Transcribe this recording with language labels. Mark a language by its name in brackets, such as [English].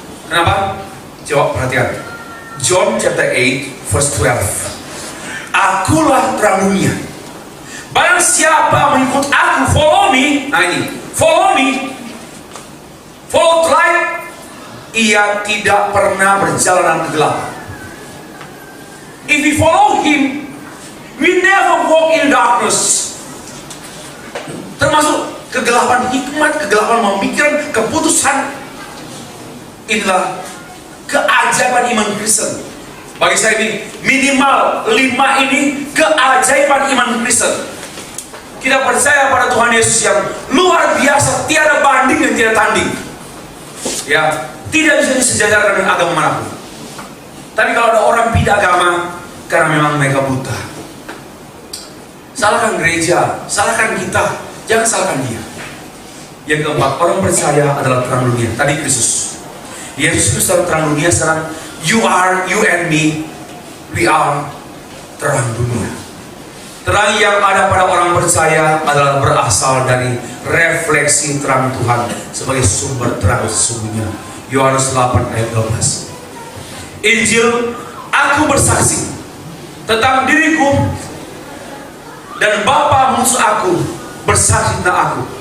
[Indonesian] Kenapa? Coba perhatikan. [English] John chapter 8 verse 12. [Indonesian] Akulah terang dunia. Barang siapa mengikut aku, [English] follow me. [Indonesian] Nah ini, [English] follow me. Follow light. [Indonesian] Ia tidak pernah berjalan kegelapan. [English] If we follow him, we never walk in darkness. [Indonesian] Termasuk kegelapan hikmat, kegelapan pemikiran, keputusan. Inilah keajaiban iman Kristen. Bagi saya ini minimal 5 ini keajaiban iman Kristen. Kita percaya pada Tuhan Yesus yang luar biasa, tiada banding dan tiada tanding. Ya, tidak bisa disejajarkan dengan agama manapun. Tapi kalau ada orang beda agama, karena memang mereka buta. Salahkan gereja, salahkan kita, jangan salahkan dia. Yang keempat, orang percaya adalah terang dunia. Tadi Kristus. Yesus Kristus adalah terang dunia. [English] Sekarang you and me, we are [Indonesian] terang dunia. Terang yang ada pada orang percaya adalah berasal dari refleksi terang Tuhan sebagai sumber terang sesungguhnya. Yohanes 8 ayat 12. Injil, aku bersaksi tentang diriku dan Bapa musuh aku bersaksi tentang aku.